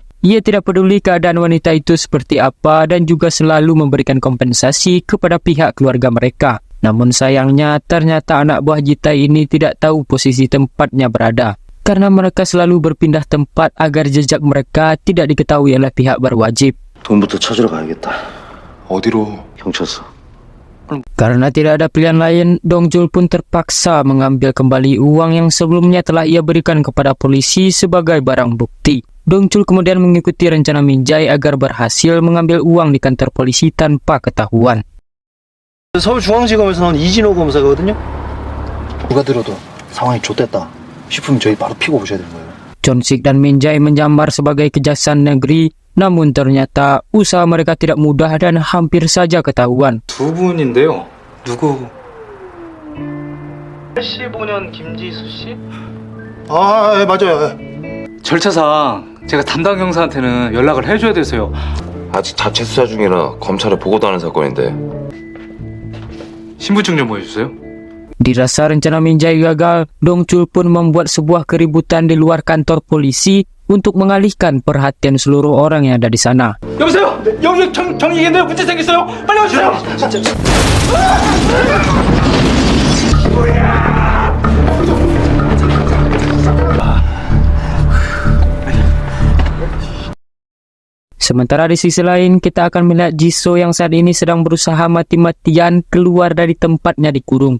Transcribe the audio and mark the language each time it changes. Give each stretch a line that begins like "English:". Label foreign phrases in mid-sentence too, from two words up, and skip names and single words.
Indonesian: Ia tidak peduli keadaan wanita itu seperti apa dan juga selalu memberikan kompensasi kepada pihak keluarga mereka. Namun sayangnya ternyata anak buah Jitai ini tidak tahu posisi tempatnya berada, karena mereka selalu berpindah tempat agar jejak mereka tidak diketahui oleh pihak berwajib.
Korean: 돈부터 찾으러 가야겠다. 어디로? 경찰서.
Indonesian: Karena tidak ada pilihan lain, Dongchul pun terpaksa mengambil kembali uang yang sebelumnya telah ia berikan kepada polisi sebagai barang bukti. Dongchul kemudian mengikuti rencana Minjai agar berhasil mengambil uang di kantor polisi tanpa ketahuan.
Korean: 서울중앙지검에서 나온 이진호 검사거든요. 누가 들어도 상황이 좆됐다 싶으면 저희 바로 피고 오셔야 되는 거예요.
Indonesian: Chonsik dan Minjai menjamar sebagai kejaksaan negeri, namun ternyata usaha mereka tidak mudah dan hampir saja ketahuan.
Korean: 두 분인데요. 누구? 85년 김지수 씨? 아, 맞아요. 절차상 제가 담당 형사한테는 연락을 해줘야 돼서요. 아직 자체 수사 중이라 검찰에 보고도 하는 사건인데. 신분증 좀 보여주세요.
Indonesian: Dirasa rencana Minjai gagal, Dongchul pun membuat sebuah keributan di luar kantor polisi untuk mengalihkan perhatian seluruh orang yang ada di sana.
Korean: 여보세요? 여기 정이겠네요. 문제 생겼어요. 빨리 와주세요.
Indonesian: Sementara di sisi lain, kita akan melihat Jisoo yang saat ini sedang berusaha mati-matian keluar dari tempatnya dikurung.